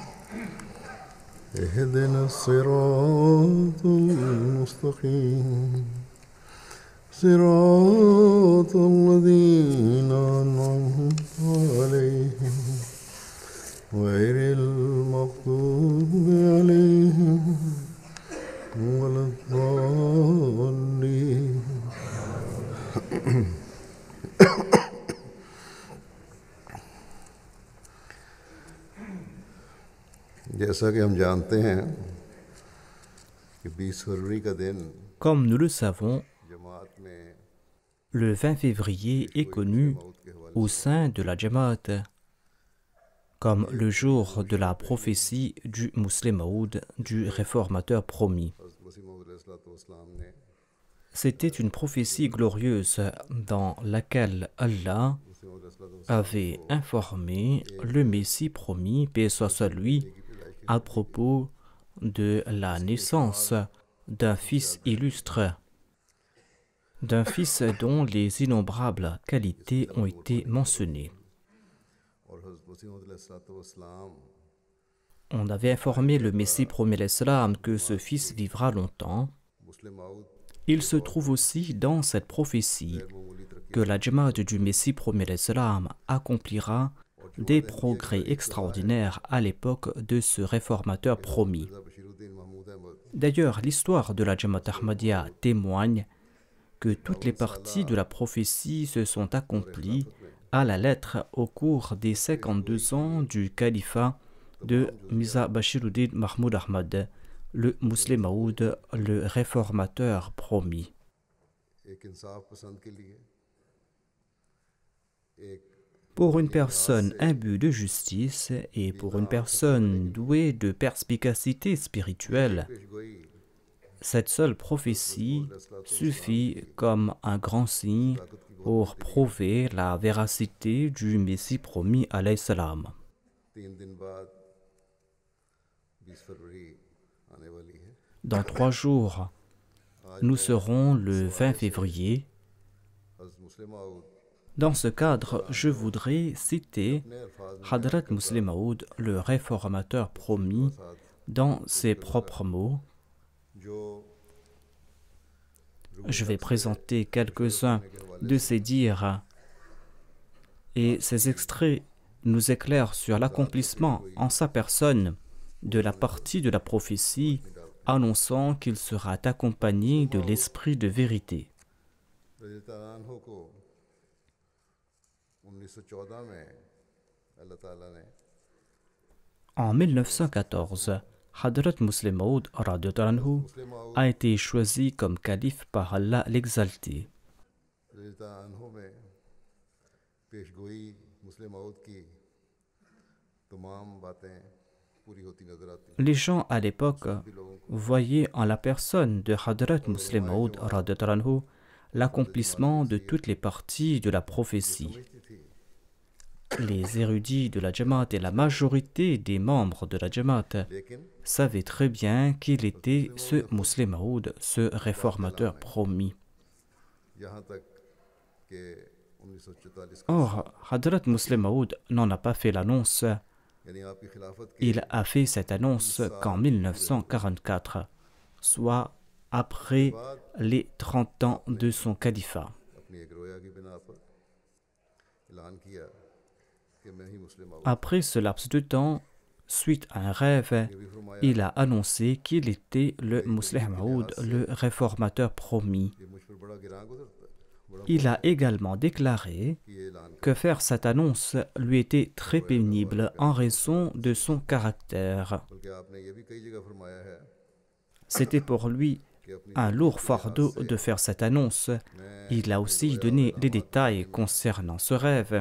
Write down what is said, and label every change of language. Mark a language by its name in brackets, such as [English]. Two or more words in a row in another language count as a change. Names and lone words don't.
[Arabic] اهدنا الصراط المستقيم صراط الذين أنعمت عليهم غير المغضوب عليهم ولا الضالين [Urdu] جیسا کہ ہم جانتے ہیں کہ 20 فروری کا دن [French] Comme nous le savons, [Urdu] جماعت میں [French] le 20 février est connu au sein de la Jamaat comme le jour de la prophétie du Musleh Maud, du réformateur promis. [Urdu] مسیح موعود علیہ السلام نے [French] C'était une prophétie glorieuse dans laquelle Allah [Urdu] مسیح موعود علیہ السلام [French] avait informé le Messie promis, paix soit sur lui, à propos de la naissance d'un fils illustre, d'un fils dont les innombrables qualités ont été mentionnées. [Urdu] اور حضرت مسیح موعود علیہ السلام [French] On avait informé le Messie promis l'Islam que ce fils vivra longtemps. [Urdu] मुस्लिम मौऊद [French] Il se trouve aussi dans cette prophétie [Urdu] معمولی ترقی [French] que la Jamaat du Messie promis l'Islam accomplira des progrès extraordinaires à l'époque de ce réformateur promis. [Urdu] बशीरुद्दीन महमूद अहमद [French] D'ailleurs, l'histoire de la Jamaat Ahmadiyya témoigne que toutes les parties de la prophétie se sont accomplies à la lettre au cours des 52 ans du califat de Mirza Bashiruddin Mahmoud Ahmad, le Musleh Maud, le réformateur promis. [Urdu] ایک انصاف پسند کے لیے ایک [French] Pour une personne imbue de justice et pour une personne douée de perspicacité spirituelle, [Urdu] पेशगोई [French] cette seule prophétie suffit comme un grand signe pour prouver la véracité du Messie promis [Arabic] عليه السلام. [Urdu] 3 دن بعد 20 فروری آنے والی ہے [French] Dans 3 jours, nous serons le 20 février. [Urdu] हज़रत मुस्लिम मौऊद [French] Dans ce cadre, je voudrais citer [Urdu] نے الفاظ میں [French] Hadrat Musleh Maud, le réformateur promis, dans ses propres mots. [Urdu] जो [French] Je vais présenter quelques-uns de ses dires et ces extraits nous éclairent sur l'accomplissement en sa personne de la partie de la prophétie annonçant qu'il sera accompagné de l'esprit de vérité. [Arabic] رضي الله عنه [Urdu] کو 1914 میں اللہ تعالیٰ نے [French] En 1914, Hadrat Musleh Maud [Arabic] رضي الله عنه [Urdu] मुस्लिम मौऊद [French] a été choisi comme calife par Allah l'exalté. [Arabic] رضي الله عنه [Urdu] میں پیشگوئی مصلح موعود کی تمام باتیں پوری ہوتی نظر آتی ہیں [French] Les gens à l'époque voyaient en la personne de Hadrat Musleh Maud [Arabic] رضي الله عنه [French] l'accomplissement de toutes les parties de la prophétie. [Urdu] سمجھتی تھی [French] Les érudits de la Jamaat et la majorité des membres de la Jamaat [Urdu] लेकिन [French] savaient très bien qu'il était ce Musleh Maud, ce réformateur promis. [Urdu] یہاں تک کہ 1944 [French] Or, Hadrat Musleh Maud n'en a pas fait l'annonce. [Urdu] یعنی آپ کی خلافت کے [French] Il a fait cette annonce qu'en 1944, soit après les 30 ans de son califat. [Urdu] اپنی ایک رویا کی بنا پر اعلان کیا کہ میں ہی مسلم آؤں. [French] Après ce laps de temps, suite à un rêve, il a annoncé qu'il était le Muslih Maud, le réformateur promis. [Urdu] یہ مجھ پر بڑا گراں گزرتا ہے، بڑا [French] Il a également déclaré [Urdu] کہ یہ اعلان [French] que faire cette annonce lui était très pénible en raison de son caractère. [Urdu] بلکہ آپ نے یہ بھی کئی جگہ فرمایا ہے [French] C'était pour lui [Urdu] کہ اپنی [French] un lourd fardeau de faire cette annonce. Il a aussi donné des détails concernant ce rêve.